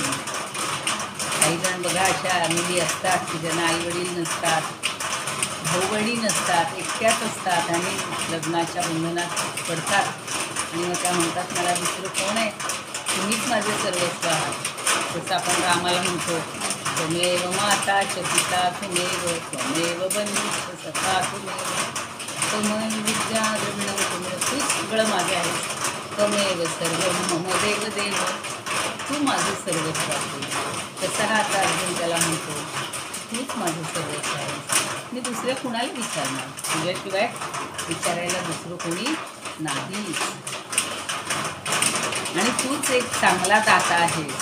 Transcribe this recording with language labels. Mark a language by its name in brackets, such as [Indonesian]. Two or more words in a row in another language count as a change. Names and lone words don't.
[Marathi] काही जण बघा अशा मुली असतात की ज्यांना आईवडील नसतात, भाऊबंदी नसतात, एकट्याच असतात आणि लग्नाच्या बंधनात पडतात. आणि मग त्या म्हणतात मला दुसरं कोण आहे, तुम्हीच माझे सर्वस्व आहात. जसं आपण रामाला म्हणतो, [Sanskrit] त्वमेव माता च पिता त्वमेव, त्वमेव बंधुश्च सखा त्वमेव, त्वमेव विद्या द्रविणं त्वमेव. [Marathi] तू सगळं माझे आहे. [Sanskrit] त्वमेव सर्व मम देव देव, [Marathi] तू माझं सर्वस्व आहे. तसा हा आता अर्जुन त्याला म्हणतो, तूच माझं सर्वस्व आहे. मी दुसऱ्या कुणाला विचारणार? तुझ्याशिवाय विचारायला दुसरं कोणी नाही. आणि तूच एक चांगला दाता आहेस.